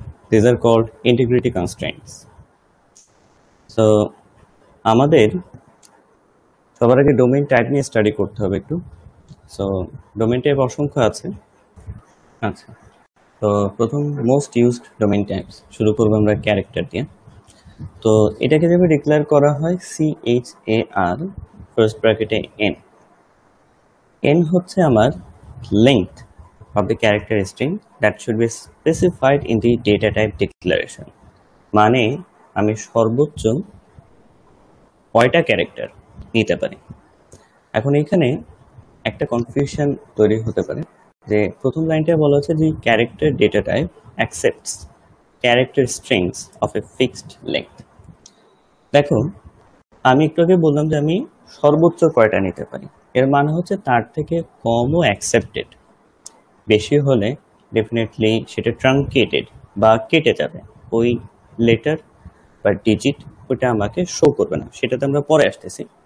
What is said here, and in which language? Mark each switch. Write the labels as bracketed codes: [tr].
[en] This are called integrity constraints. [bn] So আমাদের সবার আগে ডোমেইন টাইপ নিয়ে স্টাডি করতে হবে একটু। সো ডোমেইন টাইপ অসংখ্য আছে। আচ্ছা, তো প্রথম মোস্ট ইউজড ডোমেইন টাইপস শুরু করবো আমরা ক্যারেক্টার দিয়ে। তো এটাকে যেভাবে ডিক্লেয়ার করা হয় CHAR ফার্স্ট ব্র্যাকেটে N। [en] N হচ্ছে আমার length of the character string that should be specified in the data type declaration, [bn] মানে আমি সর্বোচ্চ কয়টা ক্যারেক্টার নিতে পারি। এখন এখানে একটা কনফিউশন তৈরি হতে পারে যে প্রথম লাইনটা বলা হচ্ছে যে [en] Character data type accepts character strings of a fixed length. [bn] দেখো আমি একটু আগে বললাম যে আমি সর্বোচ্চ কয়টা নিতে পারি, এর মানে হচ্ছে তার থেকে কমও অ্যাকসেপ্টেড, বেশি হলে ডেফিনেটলি সেটা ট্রাঙ্কেটেড বা কেটে যাবে, ওই লেটার বা ডিজিট ওটা আমাকে শো করবে না, সেটাতে আমরা পরে আসতেছি।